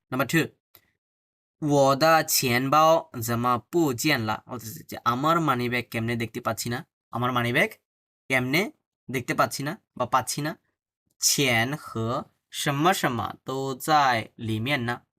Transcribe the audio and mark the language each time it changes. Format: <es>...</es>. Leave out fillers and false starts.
<zh>নাম্বার 2, 我的钱包怎么不见了?</zh> <bn>বলতেছে যে আমার মানিব্যাগ কেমনে দেখতে পাচ্ছি না? আমার মানিব্যাগ কেমনে দেখতে পাচ্ছি না বা পাচ্ছি না?</bn> <zh>钱和什么什么都在里面呢?</zh>